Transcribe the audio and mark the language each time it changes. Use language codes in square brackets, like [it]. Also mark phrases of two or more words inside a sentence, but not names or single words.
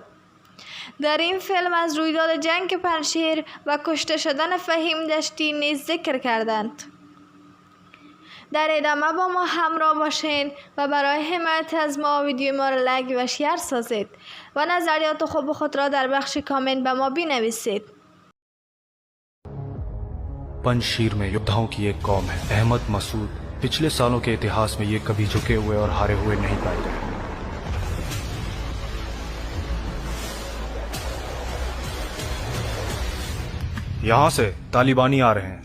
[fa] در این فیلم از رویداد جنگ پنشیر و کشته شدن فهیم دشتی نیز ذکر کردند. در ادامه با ما همراه باشین و برای حمایت از ما ویدیو ما را لایک و شیر سازید و نظریات خوب خود را در بخش کامنت به ما بنویسید. [hi] पंजशीर में योद्धाओं की एक कौम है। अहमद मसूद पिछले सालों के इतिहास में ये कभी झुके हुए और हारे हुए नहीं पाए गए। यहाँ से तालिबानी आ रहे हैं।